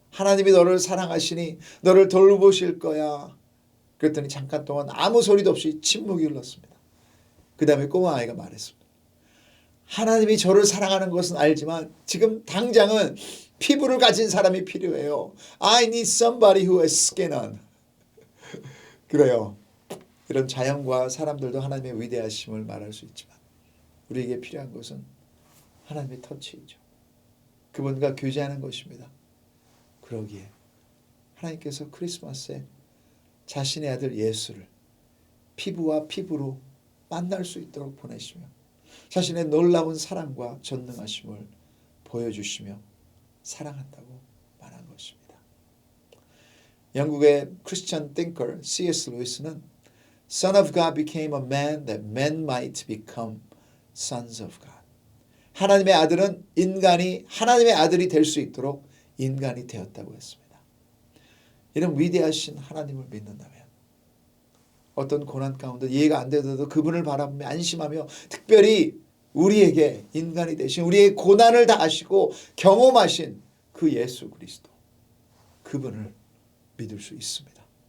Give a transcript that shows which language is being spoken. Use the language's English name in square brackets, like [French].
[Korean] 하나님이 너를 사랑하시니 너를 돌보실 거야. 그랬더니 잠깐 동안 아무 소리도 없이 침묵이 흘렀습니다. 그 다음에 꼬마아이가 말했습니다. 하나님이 저를 사랑하는 것은 알지만 지금 당장은 피부를 가진 사람이 필요해요. [English] I need somebody who has skin on. [Korean] 그래요. 이런 자연과 사람들도 하나님의 위대하심을 말할 수 있지만 우리에게 필요한 것은 하나님의 터치이죠. 그분과 교제하는 것입니다. 그러기에 하나님께서 크리스마스에 자신의 아들 예수를 피부와 피부로 만날 수 있도록 보내시며 자신의 놀라운 사랑과 전능하심을 보여주시며 사랑한다고 말한 것입니다. 영국의 크리스천 띵커 C.S. [English] 루이스는 Son of God became a man that men might become sons of God. [Korean] 하나님의 아들은 인간이 하나님의 아들이 될 수 있도록 인간이 되었다고 했습니다. 이런 위대하신 하나님을 믿는다면 어떤 고난 가운데 이해가 안 되더라도 그분을 바라보며 안심하며 특별히 우리에게 인간이 되신 우리의 고난을 다 아시고 경험하신 그 예수 그리스도 그분을 믿을 수 있습니다.